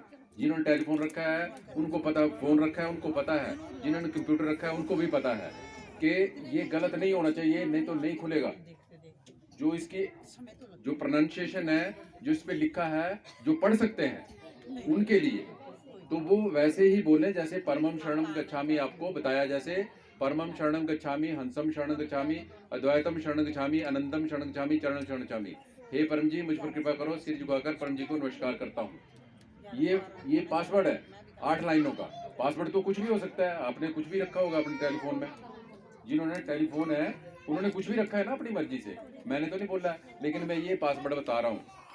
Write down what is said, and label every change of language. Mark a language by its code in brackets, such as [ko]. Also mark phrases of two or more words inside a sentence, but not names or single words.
[hi] जिन्होंने टेलीफोन रखा है उनको पता, फोन रखा है उनको पता है, जिन्होंने कंप्यूटर रखा है उनको भी पता है कि ये गलत नहीं होना चाहिए, नहीं तो नहीं खुलेगा। जो इसकी जो प्रोनाउंसिएशन है, जो इस पे लिखा है, जो पढ़ सकते हैं उनके लिए, तो वो वैसे ही बोले जैसे [sa] परमम शरणम गच्छामि, [hi] आपको बताया जैसे [sa] परमम शरणम गच्छामि, हंसम शरणम गच्छामि, अद्वैतम शरणम गच्छामि, अनंतम शरणम गच्छामि, चरण शरणम गच्छामि। [hi] हे परम जी, मुझ पर कृपा करो, सिर झुकाकर परम जी को नमस्कार करता हूँ। ये पासवर्ड है 8 लाइनों का। पासवर्ड तो कुछ भी हो सकता है, आपने कुछ भी रखा होगा अपने टेलीफोन में। जिन्होंने टेलीफोन है उन्होंने कुछ भी रखा है ना अपनी मर्जी से, मैंने तो नहीं बोला, लेकिन मैं ये पासवर्ड बता रहा हूँ।